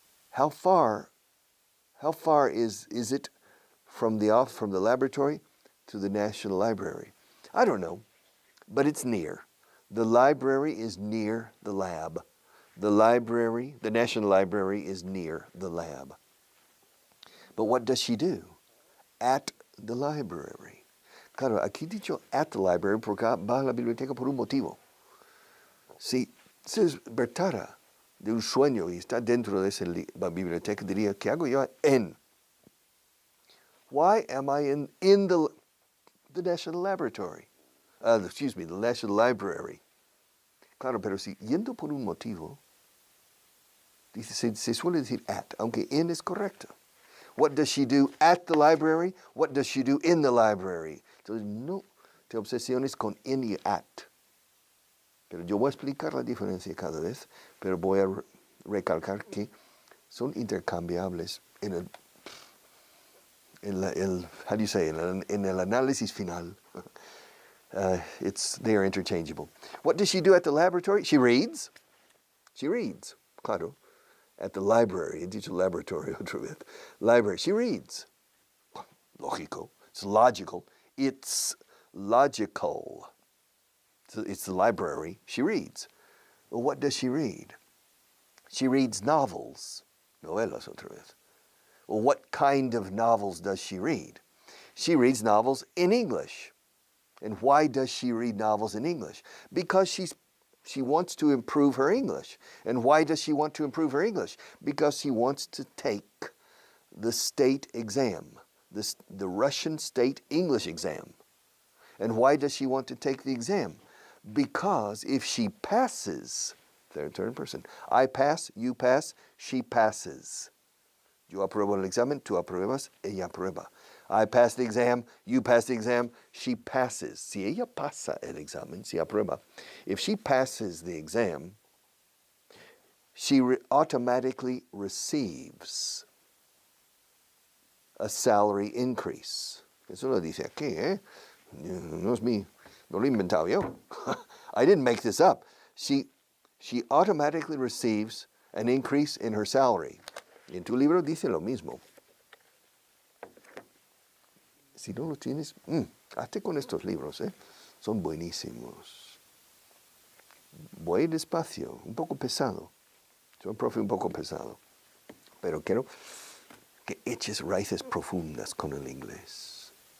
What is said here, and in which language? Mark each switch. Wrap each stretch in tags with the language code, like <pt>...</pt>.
<en>How far is it from the laboratory to the National Library? I don't know, but it's near. The library is near the lab. The National Library is near the lab. But what does she do at the library?</en> <es>Claro, aquí dicho</es> <en>at the library</en> <es>porque va a la biblioteca por un motivo. Si se despertara de un sueño y está dentro de esa biblioteca, diría, ¿qué hago yo en?</es> <en>Why am I in the National Laboratory? The National Library.</en> <es>Claro, pero si yendo por un motivo, se suele decir at, aunque in es correcto.</es> <en>What does she do at the library? What does she do in the library?</en> <es>Entonces, no te obsesiones con in y at. Pero yo voy a explicar la diferencia cada vez, pero voy a recalcar que son intercambiables en el análisis final.</es> <en>They are interchangeable. What does she do at the laboratory? She reads. She reads, claro. At the library,</en> <es>he dicho laboratory otra vez.</es> <en>Library, she reads. Lógico. It's logical. It's logical. It's the library. She reads. Well, what does she read? She reads novels.</en> <es>Novelas otra vez.</es> <en>Well, what kind of novels does she read? She reads novels in English. And why does she read novels in English? Because she wants to improve her English. And why does she want to improve her English? Because she wants to take the state exam, the Russian state English exam. And why does she want to take the exam? Because if she passes, third person, I pass, you pass, she passes.</en> <es>Yo apruebo el examen, tú apruebas, ella aprueba.</es> <en>I pass the exam, you pass the exam, she passes.</en> <es>Si ella pasa el examen, si aprueba,</es> <en>if she passes the exam, she automatically receives a salary increase.</en> <es>Eso lo dice aquí, ¿eh? No es mío, no lo he inventado yo.</es> <en>I didn't make this up. She automatically receives an increase in her salary.</en> <es>Y en tu libro dice lo mismo. Si no lo tienes, hazte con estos libros, ¿eh? Son buenísimos. Voy despacio, un poco pesado. Soy un profe un poco pesado. Pero quiero que eches raíces profundas con el inglés.</es>